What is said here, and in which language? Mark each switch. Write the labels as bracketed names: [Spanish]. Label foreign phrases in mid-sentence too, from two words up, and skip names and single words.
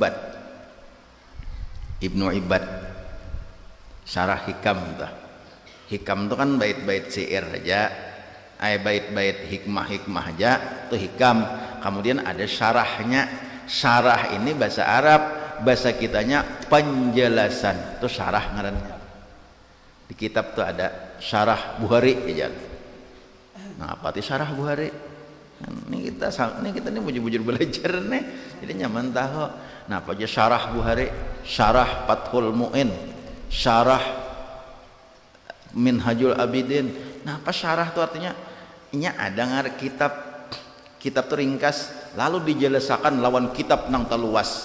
[Banjar] Ibad syarah hikam itu kan bait-bait syair aja, bait-bait hikmah aja itu hikam. Kemudian ada syarahnya. Syarah ini bahasa Arab, bahasa kitanya penjelasan, itu syarah ngarannya. Di kitab tuh ada syarah Bukhari aja. Nah, apa itu syarah Bukhari? Ini kita nih bujur-bujur belajar nih, jadi nyaman tahu. Nah, apa aja syarah Bukhari? Syarah Fathul Mu'in, syarah Minhajul Abidin. Nah, apa syarah itu artinya? Ini ada kitab tuh ringkas, lalu dijelaskan lawan kitab nang teluas.